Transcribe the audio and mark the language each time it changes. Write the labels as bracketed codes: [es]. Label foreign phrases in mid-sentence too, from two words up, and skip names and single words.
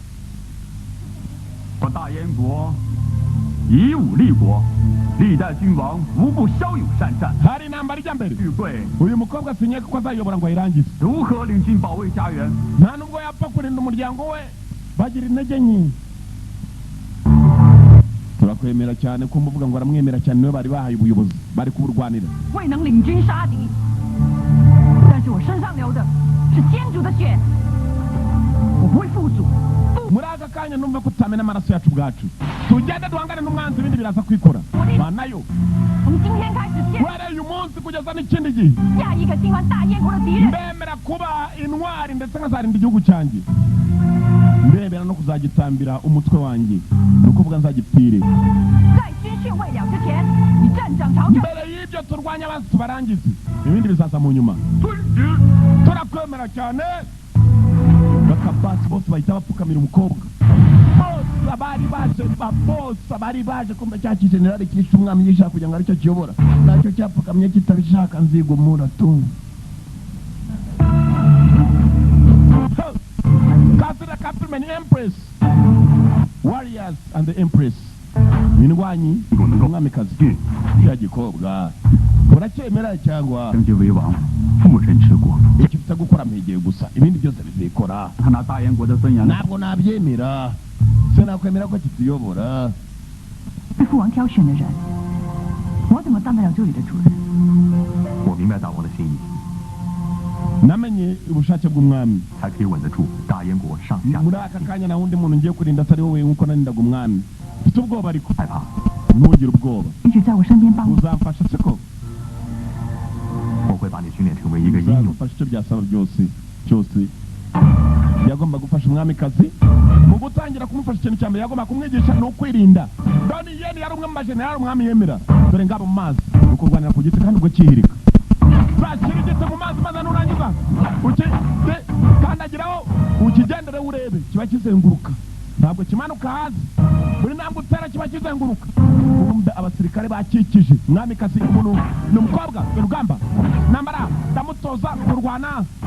[zh] 我大燕国以武立国，历代君王无不骁勇善战。 [rw] hari intambara ijya mbere [zh] 玉贵 [rw] uyu mukobwa sinyeka ko azayobora ngo ayirangize [zh] 如何领军保卫家园？ [rw] nta nubwo yapfa kurinda umuryango we bagira intege nke turakwemera cyane ko muvuga ngo aramwemera cyane niwe bari bahaye ubuyobozi bari kuburwanira [zh] 未能领军杀敌，但是我身上流的是先主的血，我不会负主。 [rw] muri aka kanya numve ko tutamena amaraso yacu ubwacu tugende duhangane n'umwanzi ibindi biraza kwikora banayo [zh] 从今天开始，先 [rw] uhereye uyu munsi kugeza n'ikindi gihe [zh] 下一个侵犯大燕国的敌人。 [rw] ndemera kuba intwari ndetse nkazarinda igihugu cyanjye ndemera no kuzagitambira umutwe wanjye ni ukuvuga nzagipfire [zh] 在军训未了之前，你站掌朝政。 [rw] mbere y'ibyo turwanya abanzi tubarangize ibindi bizaza mu nyuma [zh] 遵旨。 [rw] turakwemera cyane bakabasi bose bahita bapfukamira umukobwa bose abari baje kumva cya kijenerali kishe umwami gishaka kugira ngo aricyo kiyobora nacyo cyapfukamye kitabishaka nzigumura tu [en] Consider Captain Empress Warriors and the Empress [rw] indwanyi umwamikazi ya gikobwa uracyemera cyangwa [zh] 登基为王，父神治国， [rw] icyo ufite gukora mpegeye gusa ibindi byose bizikora [zh] 他拿大燕国的尊严来， [rw] ntabwo nabyemera sinakwemera ko kituyobora [zh] 是父王挑选的人，我怎么当得了这里的主人？我明白大王的心意， [rw] namenye ubushake bw'umwami [zh] 才可以稳得住大燕国上下。 [rw] muri aka kanya nta wundi muntu ngiye kurinda atari wowe nk'uko narindaga umwami ufite ubwoba ariko [zh] 害怕， [rw] ntugire ubwoba [zh] 一直在我身边帮我。 [rw] uzamfasha siko [zh] 我会把你训练成为一个英勇。 [rw] uzamufasha icyo byasaba cyose yagomba gufasha umwamikazi mu gutangira kumufasha ikintu cya mbere yagomba kumwigisha ni ukwirinda doni yeni yari umwe mu majenerali umwami yemera dore ngabo mu mazi ni ukurwanira ku giti kandi ubwo cyihirika zashyira igiti mu mazi maze nurangiza ukandagiraho ukigendere urebe kiba kizenguruka ntabwo kimanuka hasi buri ntambwe utera kiba kizenguruka ubu abasirikare bakikije umwamikazi umuntu ni umukobwa urugamba nambara ndamutoza kurwana